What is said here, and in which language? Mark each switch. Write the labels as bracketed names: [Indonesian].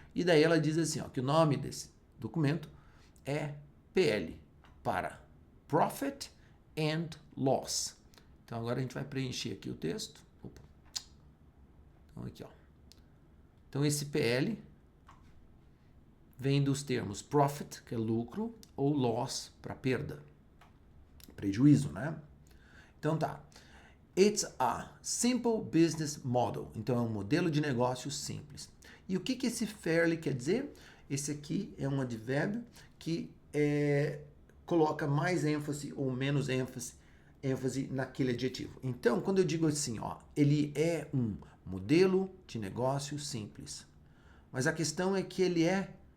[Portuguese] E daí ela diz assim, ó, que o nome desse documento é PL, para Profit and Loss. Então agora a gente vai preencher aqui o texto. Opa. Então aqui, ó. Então esse PL vem dos termos profit, que é lucro, ou loss, para perda, prejuízo, né? Então tá. [English] It's a simple business model. [Portuguese] Então é um modelo de negócio simples. E o que esse fairly quer dizer? Esse aqui é um advérbio que coloca mais ênfase ou menos ênfase naquele adjetivo. Então, quando eu digo assim, ó, ele é um modelo de negócio simples. Mas a questão é que ele é